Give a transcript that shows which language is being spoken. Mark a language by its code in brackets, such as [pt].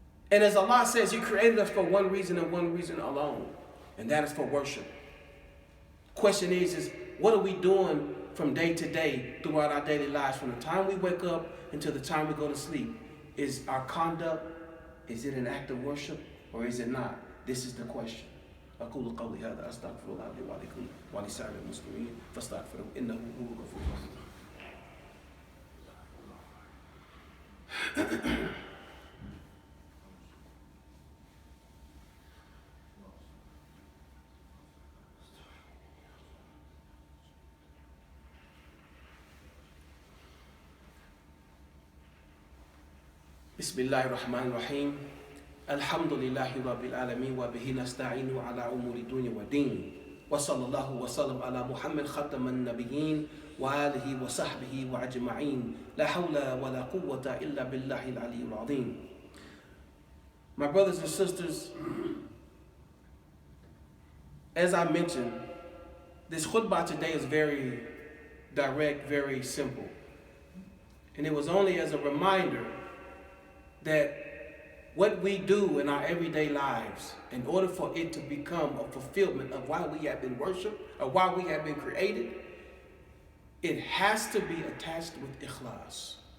[en] And as Allah says, He created us for one reason and one reason alone, and that is for worship. Question is what are we doing from day to day throughout our daily lives, from the time we wake up until the time we go to sleep? Is our conduct, is it an act of worship or is it not? This is the question. [ar] أقول قولي هذا أستغفر الله لي ولكم ولسائر المسلمين فاستغفروه إنه هو الغفور الرحيم. بسم الله الرحمن الرحيم الحمد لله رب العالمين وبه نستعين على أمور الدنيا والدين وصلى الله وسلم على محمد ختم النبيين وآله وصحبه وأجمعين لا حول ولا قوة إلا بالله العلي العظيم. [en] My brothers and sisters, as I mentioned, this khutbah today is very direct, very simple. And it was only as a reminder that what we do in our everyday lives, in order for it to become a fulfillment of why we have been worshipped or why we have been created, it has to be attached with IKHLAS.